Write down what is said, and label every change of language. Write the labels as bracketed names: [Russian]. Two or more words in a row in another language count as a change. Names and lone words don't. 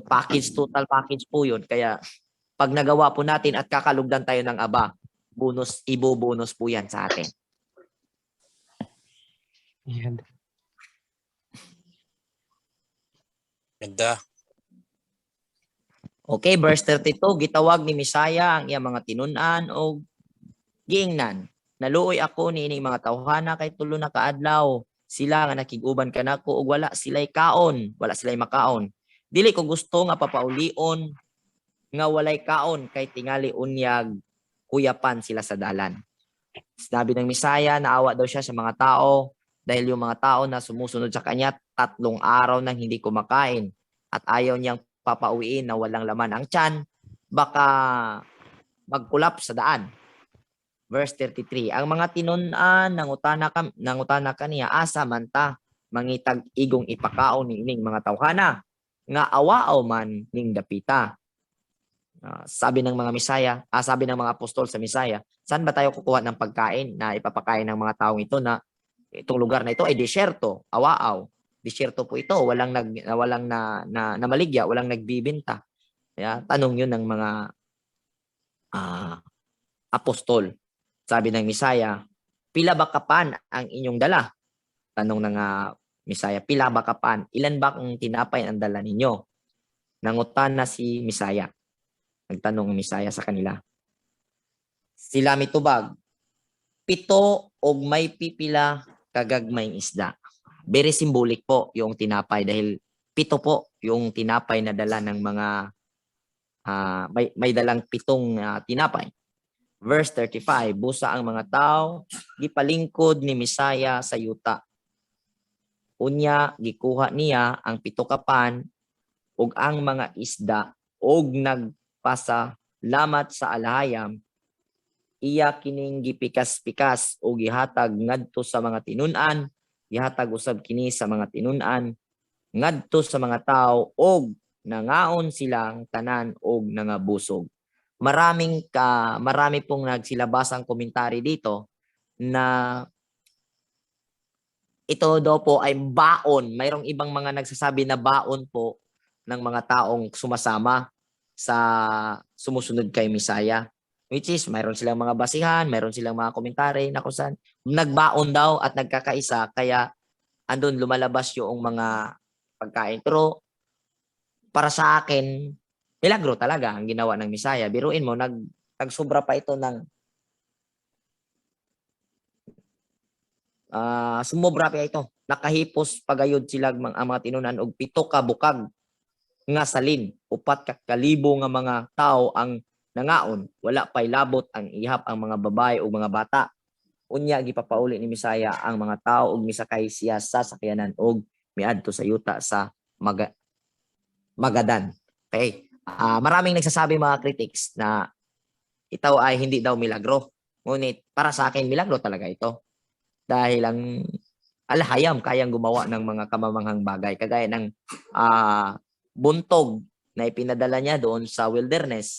[Filipino] Package, total package po yun. Kaya pag nagawa po natin at kakalugdan tayo ng Aba, bonus, ibo-bonus po yan sa atin. Yan. Ganda. [English] Okay, verse 32, [Cebuano] gitawag ni Misaya ang iyang mga tinunan o giingnan. Naluoy ako ni ining mga tawhana kay tulo na kaadlaw. Sila nga nakiguban kanako ug wala sila'y kaon, wala sila'y makaon. Dili ko gusto nga papaulion nga walay kaon kay tingali unyag kuyapan sila sa dalan. [Filipino] Sinabi ng Misaya, naawa daw siya sa mga tao dahil yung mga tao na sumusunod sa kanya 3 araw nang hindi kumakain at ayaw niyang papauwiin na walang laman ang tiyan, baka magkulap sa daan. [Cebuano] Verse 33, ang mga tinunan nangutana kaniya, asa man ta mangitag igong ipakaon ni ining mga tawhana nga awaaw man ning dapita. [Filipino] Sabi ng mga Misaya, sabi ng mga apostol sa Misaya, saan ba tayo kukuha ng pagkain na ipapakain ng mga taong ito na itong lugar na ito ay desyerto, awaaw. Desyerto po ito, walang namaligya, walang nagbibenta. Kaya tanong 'yun ng mga apostol. Sabi ng Misaya, [Cebuano] pila ba kapan ang inyong dala? [Filipino] Tanong ng Misaya, [Cebuano] pila ba kapan? [Filipino] Ilan ba ang tinapay ang dala ninyo? [Cebuano] Nangutana si Misaya. [Filipino] Nagtanong ang Misaya sa kanila. [Cebuano] Sila mitubag, 7 og may pipila kagagmayng isda. [English] Very symbolic [Filipino] po yung tinapay dahil 7 po yung tinapay na dala ng mga may dalang 7 tinapay. [English] Verse 35, [Cebuano] busa ang mga tao, gipalingkod ni Misaya sa yuta. Unya, gikuha niya ang 7 kapan ug ang mga isda ug nagpasalamat sa alahayam. Iya kining gipikas-pikas o gihatag ngadto sa mga tinunan, gihatag usab kini sa mga tinunan ngadto sa mga tao og nangaon silang tanan og nangabusog. [Filipino] Marami pong nagsilabasang komentary dito na ito daw po ay baon. Mayroong ibang mga nagsasabi na baon po ng mga taong sumasama sa sumusunod kay Misaya. [English] Which is, [Filipino] mayroon silang mga basihan, mayroon silang mga komentary na kung saan nagbaon daw at nagkakaisa, kaya andun lumalabas yung mga pagkain. Pero para sa akin, milagro talaga ang ginawa ng Misaya. Biruin mo, nagsobra pa ito ng sumobra pa ito. [Cebuano] Nakahipos pagayod sila ang mga tinunan og 7 ka bukag nga salin. 4 ka kalibo nga mga tao ang nangaon, wala pay labot ang ihap ang mga babae o mga bata. Unya gipapauli ni Misaya ang mga tao ug misakay siya sa sakyanan ug miadto sa yuta sa Magadan. [English] Okay. [Filipino] Maraming nagsasabi mga critics na ito ay hindi daw milagro. Ngunit para sa akin milagro talaga ito. Dahil ang alahayam kayang gumawa ng mga kamamanghang bagay kagaya ng buntog na ipinadala niya doon sa wilderness.